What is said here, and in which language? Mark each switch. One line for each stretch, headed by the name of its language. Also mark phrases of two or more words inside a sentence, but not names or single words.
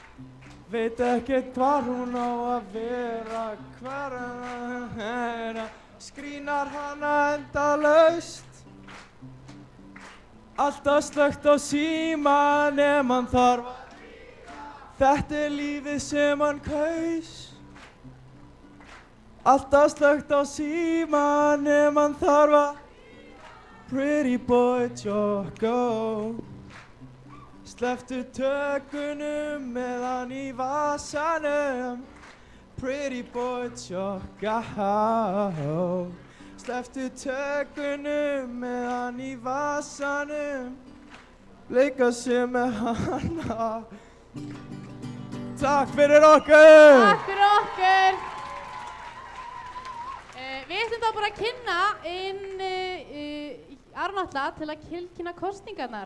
Icelandic: veit ekkert hvar hún á að vera, hvar hann er að skrínar hana endalaust. Alltaf slökkt á síman ef hann þarf að hringa. Þetta lífið sem hann kaus. Alltaf slökkt á síman ef hann þarf að hringa.
English: Pretty boy Jocko.
Icelandic: Slepptu tökunum með hann í vasanum.
English: Pretty boy Jocko.
Icelandic: Slepptu tökunum með hann í vasanum. Leika sér með hana. Takk fyrir okkur! Takk fyrir okkur! Við ætlum þá bara að kynna inn Aron Atla til að tilkynna kosningarnar.